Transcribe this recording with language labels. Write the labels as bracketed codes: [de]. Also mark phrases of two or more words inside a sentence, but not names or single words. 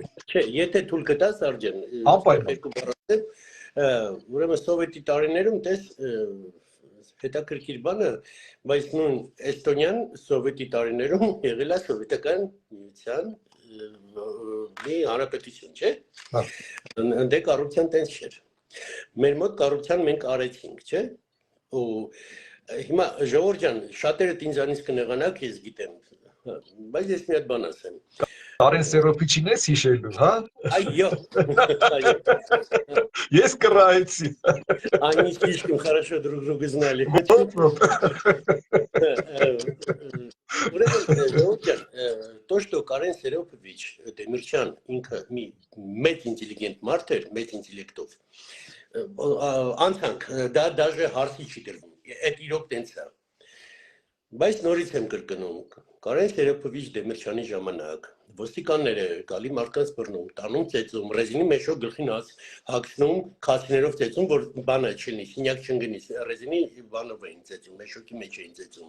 [hy] Չէ, եթե թույլ կտաս Արձան, երկու բառ ասեմ, ուրեմն սովետի տարիներում տես հետաքրքիր բանը, բայց նույն Էստոնիան սովետի տարիներում եղել է սովետական միության մի հանրապետություն, չէ՞։ Դե կառուցության տենց չէր։ Մեր մոտ կառուցության մենք արեցինք, չէ՞։ Ու հիմա Ժողովուրդ ջան, շատերը ինձանից կնեղանաք, ես գիտեմ, բայց ես մի հատ բան ասեմ։ Կարեն Սերոպիչին ես հիշելու, հա։ Այո։ Ես կռահեցի։ [ru] Они слишком хорошо друг друга знали. То, что Карен Серепович Демирчан [hy] ինքը մի մեծ ինտելիգենտ մարդ էր, մեծ ինտելեկտով, անցանք, դա դաժե հարցի չի դրվում, այդ իրոք տենց է, բայց նորից եմ կրկնում, Կարեն Սերոպովիչ Դեմիրչյանի ժամանակ ոստիկանները գալի մարդկանց բռնում, տանում ծեծում, ռեզինի մեջով գլխին հագցնում, քացիներով ծեծում, որ բանը չլինի, սինյակ չընկնի, ռեզինի բանով էին ծեծում, մեջոքի մեջ էին ծեծում,